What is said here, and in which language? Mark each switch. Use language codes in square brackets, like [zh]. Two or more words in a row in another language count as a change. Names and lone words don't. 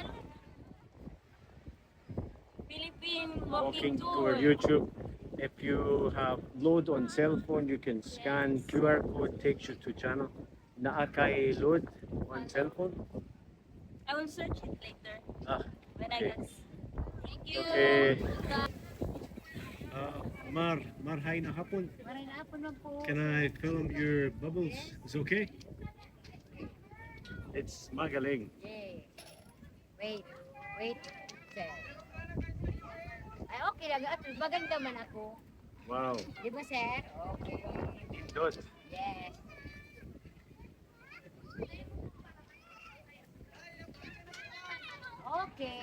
[en] Philippine Walking tour YouTube. If you have load on cell phone, you can scan QR code, takes you to channel. Naakay load on cell phone. I will search it later Ah, when okay. I get. Thank you. [bik] Okay. Marhay na hapon. Maray na hapon na po. [en] Can I film your bubbles? It's okay? It's magaling. Yay. Wait, sir. [tl] Ay, okay lang. At maganda man ako. [en] Wow. [tl] Di ba, sir? Okay. [bik] Indot. [en] Yes. Okay.